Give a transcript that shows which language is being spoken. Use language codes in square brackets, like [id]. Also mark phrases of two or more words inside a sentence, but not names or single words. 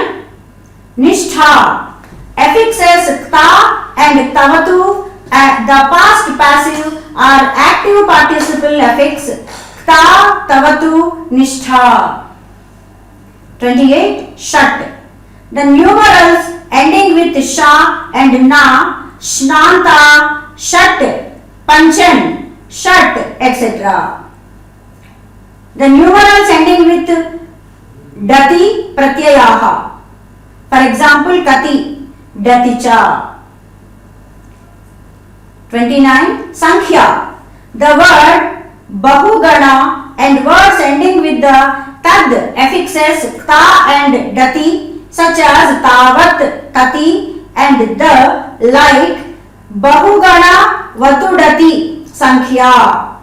[en] Nishtha. Affixes kta and tavatu. The past passive are active participle affix. [sa] त, तवतु, निष्ठा। 28। षट्. [en] The numerals ending with sha and na, [sa] ष्णान्त, षट्, पञ्चन्, षट्, [en] etc. The numerals ending with [sa] डति, प्रत्ययः. [en] For example, [sa] कति, डतिच. 29. संख्या. [en] The word Bahugana and words ending with the tad affixes ta and dati such as tavat, tati and the like [sa] बहुगण वतुडति संख्या.